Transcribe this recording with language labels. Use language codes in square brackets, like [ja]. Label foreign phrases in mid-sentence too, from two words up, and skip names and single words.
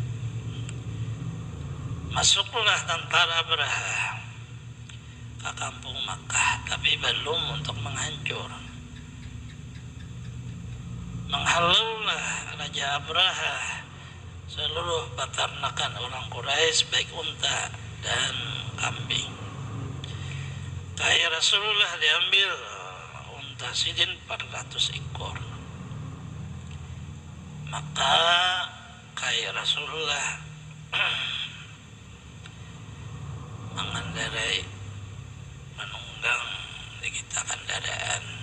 [id] Masuklah tentara Abraha ke kampung Makkah, tapi belum untuk menghancur. Menghalaulah Raja Abraha seluruh peternakan orang Quraisy baik unta dan kambing. Kaya Rasulullah diambil unta sidin 400 ekor. Maka kaya Rasulullah mengendarai menunggang di kita kendaraan.